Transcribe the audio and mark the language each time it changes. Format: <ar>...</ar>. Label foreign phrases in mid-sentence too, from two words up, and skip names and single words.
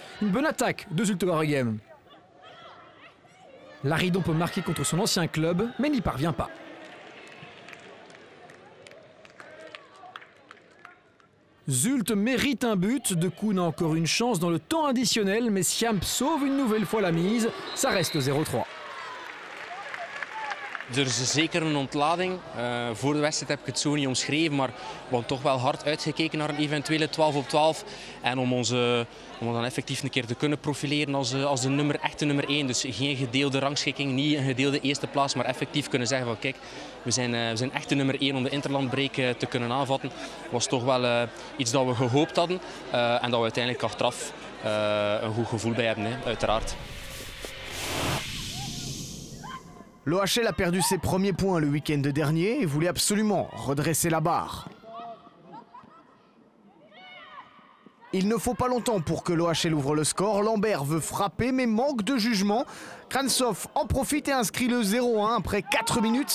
<fr>Une bonne attaque de Zulte Waregem. Laridon peut marquer contre son ancien club, mais n'y parvient pas. Zulte mérite un but, De Koen a encore une chance dans le temps additionnel, mais Siam sauve une nouvelle fois la mise, ça reste 0-3.</fr> <nl>Er is zeker een ontlading. Voor de wedstrijd heb ik het zo niet omschreven, maar we hebben toch wel hard uitgekeken naar een eventuele 12 op 12. En om ons dan effectief een keer te kunnen profileren als de echte nummer 1. Dus geen gedeelde rangschikking, niet een gedeelde eerste plaats, maar effectief kunnen zeggen van kijk, we zijn echt de nummer 1 om de interlandbreak te kunnen aanvatten. Dat was toch wel iets dat we gehoopt hadden en dat we uiteindelijk achteraf een goed gevoel bij hebben, uiteraard.</nl> <fr>L'OHL a perdu ses premiers points le week-end dernier et voulait absolument redresser la barre. Il ne faut pas longtemps pour que l'OHL ouvre le score. Lambert veut frapper mais manque de jugement. Krantsov en profite et inscrit le 0-1 après 4 minutes.</fr>